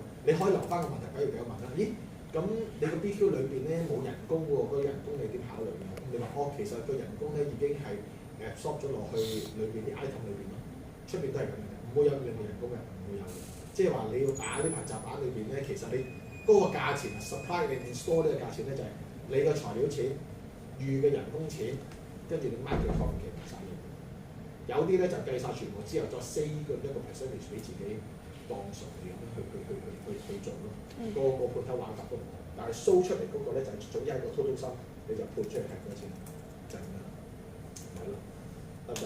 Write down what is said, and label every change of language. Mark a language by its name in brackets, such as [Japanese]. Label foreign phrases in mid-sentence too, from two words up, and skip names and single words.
[Cantonese] 你可以留翻個問題，假如俾我問啦，咦？咁你個 BQ 裏邊咧冇人工喎，個人工你點考慮啊？你話其實個人工咧已經係absorb 咗落去裏邊啲 item 裏邊咯，出邊都係咁嘅，唔會有另外人工嘅，唔會有嘅。即係話你要打呢排集版裏邊咧，其實你嗰個價錢 [English] supply and install [Cantonese] 呢個價錢咧就係你個材料錢、預嘅人工錢，跟住你 [English] market profit [Cantonese] 計晒嘅。有啲咧就計晒全部之後，再 save 一個 percentage 俾自己當數嚟咁樣去做咯。個盤頭玩法都唔同，但係 show 出嚟嗰個咧就係總之係個 [English] total sum， [Cantonese] 你就配出嚟係幾多錢，就係咁樣，係咯，得唔得？